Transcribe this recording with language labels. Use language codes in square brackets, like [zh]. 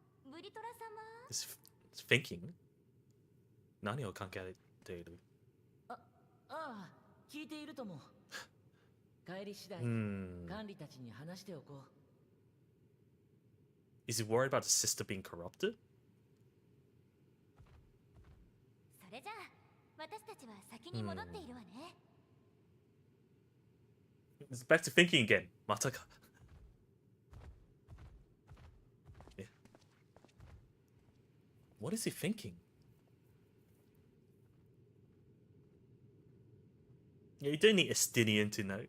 [ja] ブリトラ様。 [en] This thinking? [ja] 何を考えている？ああ、聞いているとも。帰り次第、管理たちに話しておこう。 [en] Is he worried about his sister being corrupted? [ja] それじゃあ私たちは先に戻っているわね。 [en] It's back to thinking again. Mataka. Yeah. What is he thinking? Yeah, you don't need Estinian to know.